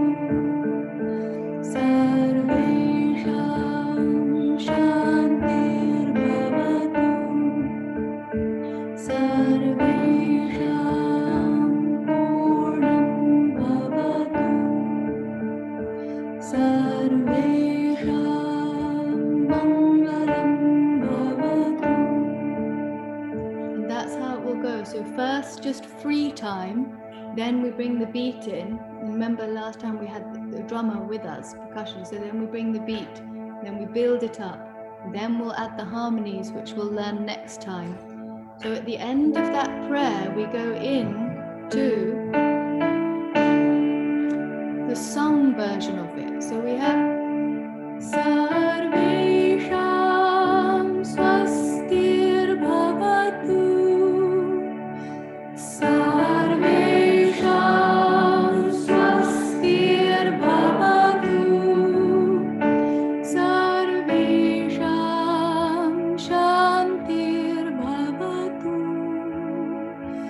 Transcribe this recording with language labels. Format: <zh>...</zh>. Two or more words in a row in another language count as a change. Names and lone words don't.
<sa>Sarveṣāṃ śāntir bhavatu. Sarveṣāṃ pūrṇaṃ bhavatu. Sarveṣāṃ maṅgalaṃ bhavatu.</sa> <en>And that's how it will go. So first just free time, then we bring the beat in. Remember last time we had the drummer with us, percussion, so then we bring the beat, then we build it up, then we'll add the harmonies, which we'll learn next time. So at the end of that prayer, we go in to the sung version of it. So we have</en> <sa>Sarveṣāṃ svastir bhavatu. Sarveṣāṃ svastir bhavatu. Sarveṣāṃ śāntir bhavatu.</sa>